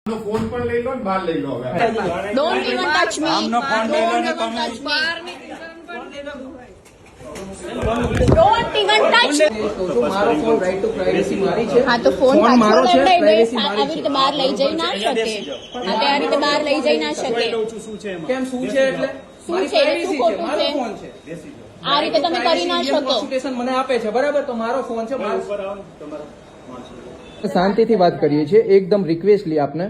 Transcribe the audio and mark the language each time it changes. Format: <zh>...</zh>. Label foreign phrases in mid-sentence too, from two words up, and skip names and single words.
<gu>ફોન પણ લઈ લો ને બહાર લઈ લો હવે.</gu> <en>Don't even touch me.</en> <gu>આમનો ફોન લઈ લો ને</gu> <en>Don't</en> <gu>તમે.</gu> <en>touch me. Don't even touch me.</en> <gu>મારો ફોન</gu> <en>right to privacy</en> <gu>મારી છે. હા તો ફોન ફોન મારો છે, privacy મારી આવી રીતે બહાર લઈ જઈ ના શકે. હા તે આ રીતે બહાર લઈ જઈ ના શકે. કેમ શું છે એટલે શું મારી છે? privacy શું છે, ખોટું મારો છે? ફોન છે. આ રીતે તમે કરી ના શકો. કોન્સ્ટિટ્યુશન મને આપે છે બરાબર, તો મારો ફોન છે. શાંતિથી વાત કરીએ છીએ, એકદમ રિક્વેસ્ટલી આપને</gu>